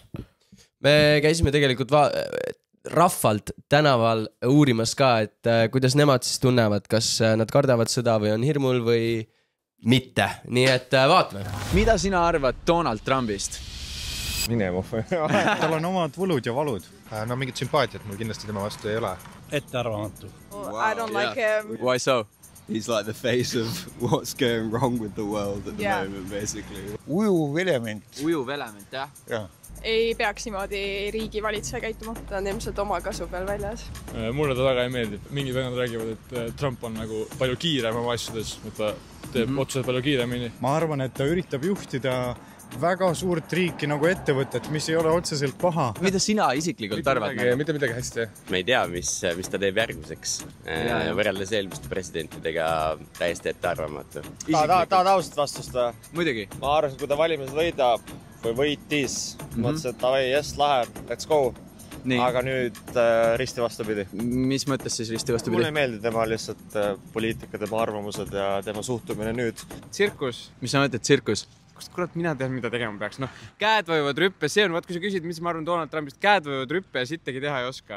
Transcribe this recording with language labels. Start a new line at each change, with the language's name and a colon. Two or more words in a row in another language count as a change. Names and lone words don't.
Estonian: Me käisime tegelikult rahvalt tänaval uurimas ka, et kuidas nemad siis tunnevad, kas nad kardavad sõda või on hirmul või mitte. Nii et vaatame. Mida sina arvad Donald Trumpist? Minema. Tal on omad võlud ja valud. No mingit sümpaatiat mul kindlasti tema vastu ei ole. Ettearvamatu.
English: I don't like him. Why so? He's like the face of what's going wrong with the world at the moment, basically.
Estonian: Ujuv element. Ujuv element, jah? Jah. Ei peaks niimoodi riigi valitseja käituma. Ta on ilmselt oma kasu peal väljas. Mulle ta väga ei meeldi. Mingid vennad räägivad, et Trump on nagu palju kiirem oma asjades, et ta teeb otsused palju kiiremini. Ma arvan, et ta üritab juhtida väga suurt riiki nagu ettevõtet, mis ei ole otseselt paha. Mida sina isiklikult arvad? Mitte midagi hästi. Me ei tea, mis ta teeb järgmiseks. Võrreldes eelmiste presidentidega täiesti ettearvamatu. Tahad ausalt vastust või? Muidugi. Ma arvan, kui ta valimised võidab või võitis, mõtlesin, et tavai, yes, lähe,
English: let's go.
Estonian: Nii. Aga nüüd risti vastupidi. Mis mõttes siis risti vastupidi? Mulle ei meeldi tema lihtsalt poliitika, tema arvamused ja tema suhtumine nüüd. Tsirkus. Mis sa mõtled tsirkus? Kurat, mina tean, mida tegema peaks. Käed võivad rüppe, see on, kui sa küsid, mis ma arvan Donald Trumpist, käed võivad rüppe ja sittegi teha ei oska.